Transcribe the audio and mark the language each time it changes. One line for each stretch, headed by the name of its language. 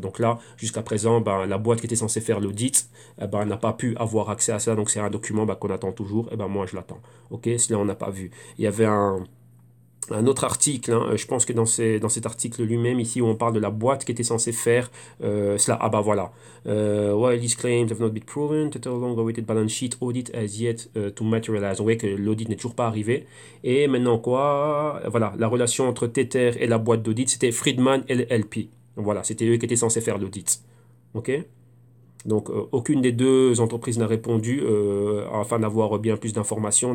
French: Donc là, jusqu'à présent, ben, la boîte qui était censée faire l'audit, ben, n'a pas pu avoir accès à ça, donc c'est un document ben, qu'on attend toujours, et ben moi je l'attends. Ok, cela on n'a pas vu. Il y avait un autre article, hein, je pense que dans cet article lui-même, ici, où on parle de la boîte qui était censée faire cela. Ah bah voilà.
English: While these claims have not been proven, Tether long-awaited balance sheet audit has yet to materialize.
French: On voit que l'audit n'est toujours pas arrivé. Et maintenant quoi? Voilà, la relation entre Tether et la boîte d'audit, c'était Friedman LLP. Donc voilà, c'était eux qui étaient censés faire l'audit. Ok? Donc, aucune des deux entreprises n'a répondu afin d'avoir bien plus d'informations.